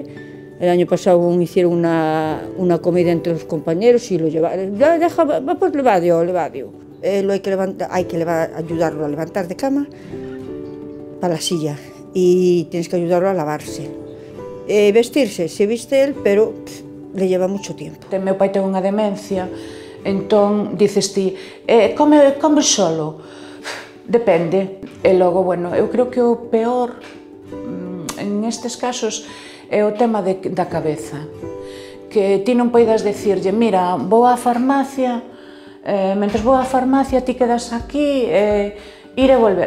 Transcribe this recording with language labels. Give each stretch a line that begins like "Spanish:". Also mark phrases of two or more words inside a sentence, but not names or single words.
Spanish: El año pasado aún hicieron una comida entre los compañeros y lo llevaron. Va pues le va Dios. Lo hay que ayudarlo a levantar de cama para la silla y tienes que ayudarlo a lavarse. Vestirse, se viste él, pero le lleva mucho tiempo.
Galician: Meu pai ten unha demencia, entón dices ti, come solo? Depende. E logo, bueno, eu creo que o peor en estes casos é o tema da cabeza. Que ti non poidas decirlle, mira, vou á farmacia, mentres vou á farmacia ti quedas aquí, ir e volver.